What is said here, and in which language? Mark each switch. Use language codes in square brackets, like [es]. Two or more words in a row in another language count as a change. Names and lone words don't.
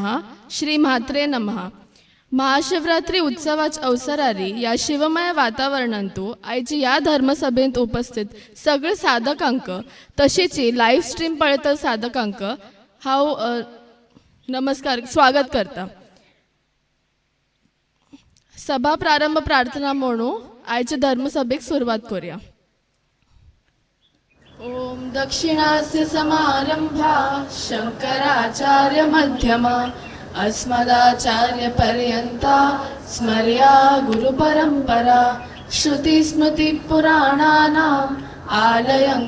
[kok] श्री म्हात्रे नमः। महाशिवरात्री उत्सवाच्या अवसरारी या शिवमय वातावरणांतू आयची या धर्मसभेत उपस्थित सगळे साधकांक तसेच [en] live stream [kok] पळयता साधकांक हांव नमस्कार स्वागत करता। सभा प्रारंभ प्रार्थना म्हणून आयच्या धर्मसभेक सुरुवात करूया। [sa] ओम दक्षिणास्य समारंभा शंकराचार्य मध्यमा अस्मदाचार्य पर्यंता स्मर्या गुरु परंपरा श्रुति स्मृति पुराणानाम् आलयं